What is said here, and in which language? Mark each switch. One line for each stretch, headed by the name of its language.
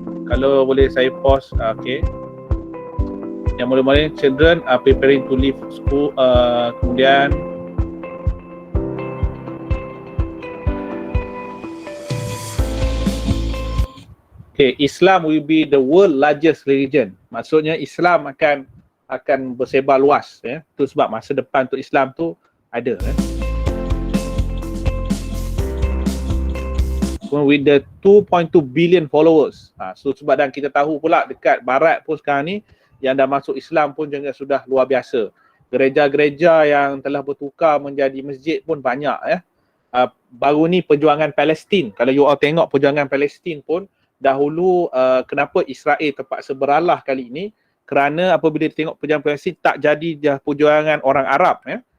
Malay: Kalau boleh saya pause, okay. Yang mula-mula
English: children are preparing to leave school,
Malay: kemudian
English: okay, Islam will be the world largest religion.
Malay: Maksudnya Islam akan bersebar luas ya. Tu sebab masa depan untuk Islam tu ada ya.
English: With the 2.2 billion followers.
Malay: So sebab dan kita tahu pula dekat barat pun sekarang ni yang dah masuk Islam pun juga sudah luar biasa. Gereja-gereja yang telah bertukar menjadi masjid pun banyak ya. Baru ni perjuangan Palestin. Kalau you all tengok perjuangan Palestin pun dahulu kenapa Israel terpaksa beralah kali ini, kerana apabila tengok perjuangan Palestin tak jadi dah perjuangan orang Arab ya.